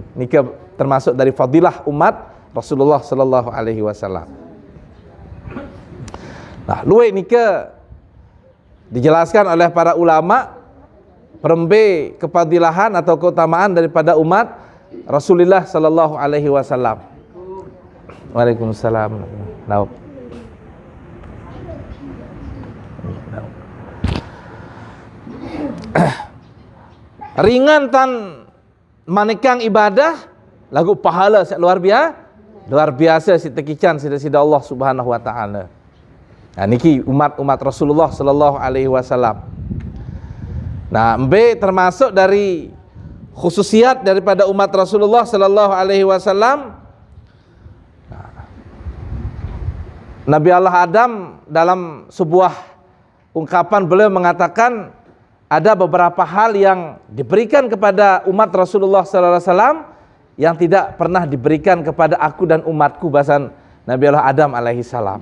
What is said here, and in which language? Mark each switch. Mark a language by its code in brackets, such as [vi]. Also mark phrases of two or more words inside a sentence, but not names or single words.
[id] Nika termasuk dari fadilah umat Rasulullah [ar] صلى الله عليه وسلم. [id] Nah, [sas] luwe nika [id] dijelaskan oleh para ulama perembe kefadilahan atau keutamaan daripada umat Rasulullah [ar] صلى الله عليه وسلم. [sas] Waalaikumsalam. Nah. Ringan tan manikang ibadah lagu pahala [id] luar biasa [sas] si tekican sida Allah [ar] سبحانه وتعالى. [id] Nah niki umat Rasulullah [ar] صلى الله عليه وسلم. [id] Nah, termasuk dari khususiat daripada umat Rasulullah [ar] صلى الله عليه وسلم. [id] Nabi Allah Adam dalam sebuah ungkapan beliau mengatakan ada beberapa hal yang diberikan kepada umat Rasulullah [ar] صلى الله عليه وسلم [id] yang tidak pernah diberikan kepada aku dan umatku, bahasan Nabi Allah Adam [ar] عليه السلام.